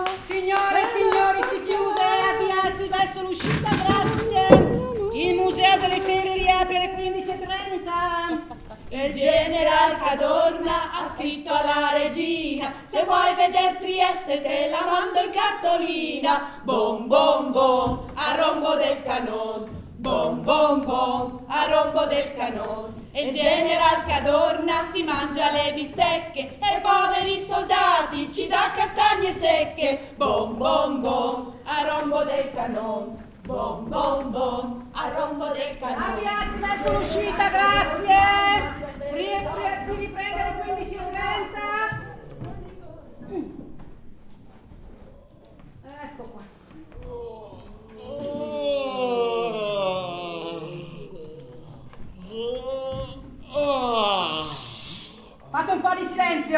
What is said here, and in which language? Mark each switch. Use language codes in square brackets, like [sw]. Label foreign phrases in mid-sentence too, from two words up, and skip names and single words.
[it] Signore e signori, si chiude e avviarsi verso l'uscita, grazie. Il Museo delle Cere riapre alle 15:30. Il general Cadorna ha scritto alla regina: se vuoi veder Trieste te la mando in cartolina. Bom bom bom, a rombo del canon. Bom bom bom, a rombo del canon. E il general Cadorna si mangia le bistecche e ai poveri soldati ci dà castagne secche. Bom bom bom, a rombo del canon. Bom bom bom, a rombo del canon. Avviarsi verso l'uscita, grazie. Si riprende alle 15:30. Ecco qua. Fate un po' di silenzio,